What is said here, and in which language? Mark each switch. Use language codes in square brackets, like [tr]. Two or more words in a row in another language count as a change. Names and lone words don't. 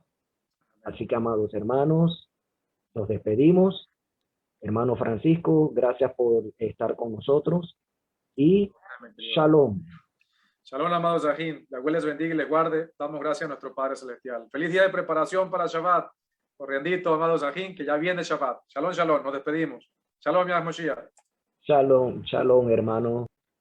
[es] Así que, amados hermanos, nos despedimos. Hermano Francisco, gracias por estar con nosotros y Shalom. Shalom, amados Zahim. Yahweh les bendiga y les guarde. Damos gracias a nuestro Padre Celestial. Feliz día de preparación para Shabbat. Corriendito, amados Zahim, que ya viene Shabbat. [he] שלום, שלום. [es] Nos despedimos. Shalom, Yahweh Moshiach. [he] שלום, שלום, [es] hermano.